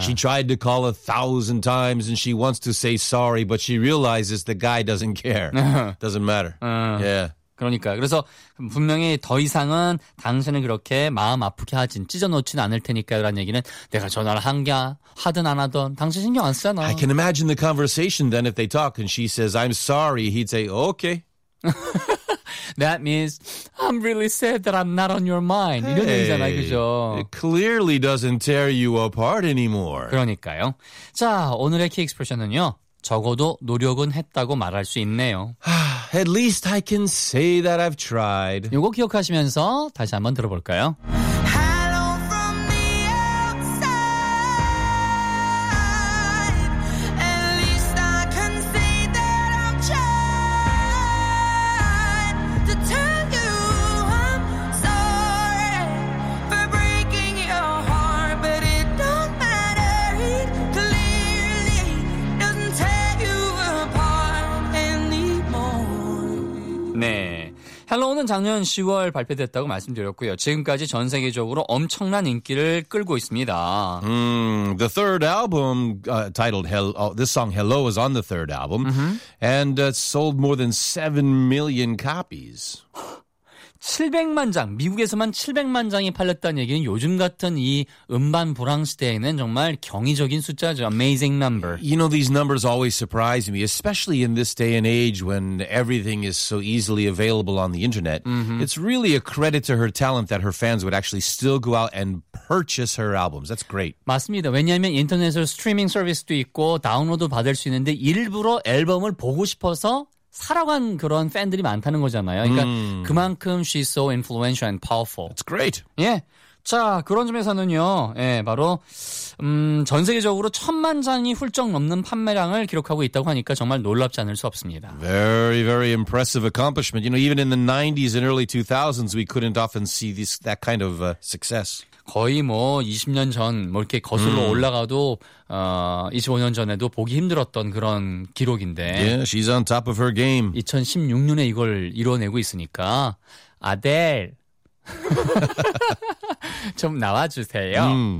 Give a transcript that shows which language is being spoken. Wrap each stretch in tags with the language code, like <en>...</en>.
<en>She tried to call 1,000 times and she wants to say sorry, but she realizes the guy doesn't care. Doesn't matter.</en> <ko>아.</ko> <en>Yeah.</en> <ko>그러니까 그래서 분명히 더 이상은 당신을 그렇게 마음 아프게 하진 찢어놓진 않을 테니까 라는 얘기는 내가 전화를 한 게 하든 안 하든 당신 신경 안 쓰잖아.</ko> <en>I can imagine the conversation then if they talk and she says I'm sorry. He'd say okay. That means I'm really sad that I'm not on your mind.</en> <ko>이런</ko> <en>hey,</en> <ko>얘기잖아요. 그죠?</ko> <en>It clearly doesn't tear you apart anymore.</en> <ko>그러니까요. 자, 오늘의 key expression은요. 적어도 노력은 했다고 말할 수 있네요.</ko> <en>At least I can say that I've tried.</en> <ko>요거 기억하시면서 다시 한번 들어볼까요?</ko> <en>Hello from the outside. At least I can say that I've tried to tell you I'm sorry for breaking your heart. But it don't matter. It clearly doesn't tear you apart anymore.</en> <ko>네. 헬로우는 작년 10월 발표됐다고 말씀드렸고요. 지금까지 전 세계적으로 엄청난 인기를 끌고 있습니다.</ko> <en>The third album titled Hello, this song Hello is on the third album and sold more than 7 million copies.</en> <ko>700만 장, 미국에서만 700만 장이 팔렸다는 얘기는 요즘 같은 이 음반 불황 시대에는 정말 경이적인 숫자죠.</ko> <en>Amazing number. You know, these numbers always surprise me, especially in this day and age when everything is so easily available on the internet. Mm-hmm. It's really a credit to her talent that her fans would actually still go out and purchase her albums. That's great.</en> <ko>맞습니다. 왜냐하면 인터넷으로 스트리밍 서비스도 있고 다운로드 받을 수 있는데 일부러 앨범을 보고 싶어서 살아간 그런 팬들이 많다는 거잖아요. 그러니까 그만큼</ko> <en>she's so influential and powerful. It's great.</en> <ko>예. 자, 그런 점에서는요. 예, 바로 전 세계적으로 천만 장이 훌쩍 넘는 판매량을 기록하고 있다고 하니까 정말 놀랍지 않을 수 없습니다.</ko> <en>Very, very impressive accomplishment. You know, even in the 90s and early 2000s, we couldn't often see this that kind of success.</en> <ko>거의 뭐 20년 전 뭐 이렇게 거슬러 올라가도 25년 전에도 보기 힘들었던 그런 기록인데.</ko> <en>Yeah, she's on top of her game.</en> <ko>2016년에 이걸 이뤄내고 있으니까 아델 좀 나와주세요.</ko>